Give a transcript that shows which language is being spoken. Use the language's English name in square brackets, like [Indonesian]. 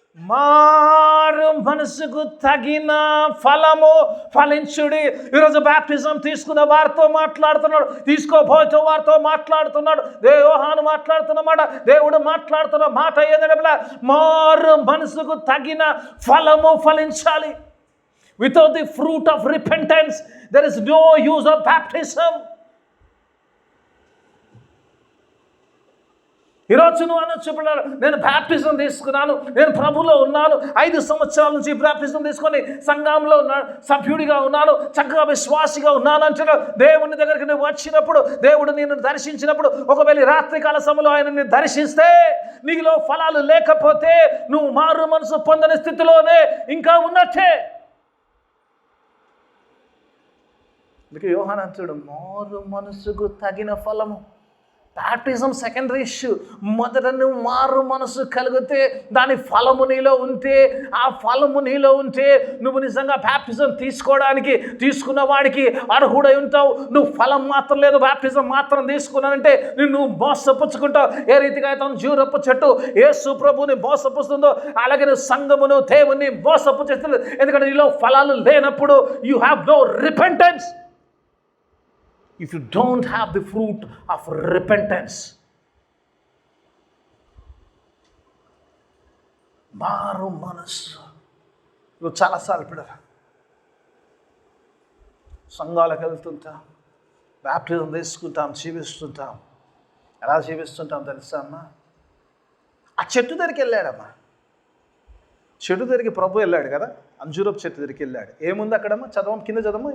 [Telugu] మారు మనసుకు తగిన ఫలము ఫలించుడి. ఈరోజు బ్యాప్టిజం తీసుకున్న వారితో మాట్లాడుతున్నాడు, తీసుకోబోయే వారితో మాట్లాడుతున్నాడు. యోహాను మాట్లాడుతున్న మాట, దేవుడు మాట్లాడుతున్న మాట ఏదంటే మారు మనసుకు తగిన ఫలము ఫలించాలి. [English] Without the fruit of repentance, there is no use of baptism. [Telugu] ఈరోజు నువ్వు అనొచ్చు, నేను బ్యాప్టిజం తీసుకున్నాను, నేను ప్రభులో ఉన్నాను, 5 సంవత్సరాల నుంచి బ్యాప్టిజం తీసుకొని సంఘంలో సభ్యుడిగా ఉన్నాను, చక్కగా విశ్వాసిగా ఉన్నాను అంటే దేవుని దగ్గరికి నువ్వు వచ్చినప్పుడు, దేవుడు నిన్ను దర్శించినప్పుడు, ఒకవేళ రాత్రికాల సమయంలో ఆయన నిన్ను దర్శిస్తే నీలో ఫలాలు లేకపోతే నువ్వు మారు మనసు పొందని స్థితిలోనే ఇంకా ఉన్నట్టే. అందుకే యోహాను అంటాడు, మారు మనసుకు తగిన ఫలము. Baptism secondary issue. మొదట నువ్వు మారు మనసు కలిగితే, దాని ఫలము నీలో ఉంటే, ఆ ఫలము నీలో ఉంటే నువ్వు నిజంగా బ్యాప్టిజం తీసుకోవడానికి తీసుకున్న వాడికి అర్హుడై ఉంటావు. నువ్వు ఫలం మాత్రం లేదు, బ్యాప్టిజం మాత్రం తీసుకున్నానంటే నువ్వు మోసపుచ్చుకుంటావు. ఏ రీతిగా అయితే జీవరప్పు చెట్టు యేసు ప్రభువుని మోసపుస్తుందో అలాగే నువ్వు సంఘమును దేవుని మోసపుచ్చేస్తుంది. ఎందుకంటే నీలో ఫలాలు లేనప్పుడు [English] You have no repentance. If you don't have the fruit of repentance, [Telugu] మారు మనస్సు. నువ్వు చాలాసార్లు పిల్లలు సంఘాలకు వెళ్తుంటాం, బ్యాప్టిజం తీసుకుంటాం, జీవిస్తుంటాం. ఎలా జీవిస్తుంటాం తెలుసా అమ్మా? ఆ చెట్టు దగ్గరికి వెళ్ళాడమ్మా. చెట్టు దగ్గరికి ప్రభు వెళ్ళాడు కదా, అంజూరపు చెట్టు దగ్గరికి వెళ్ళాడు. ఏముంది అక్కడమ్మా? చదవం, కింద చదవమ్మా.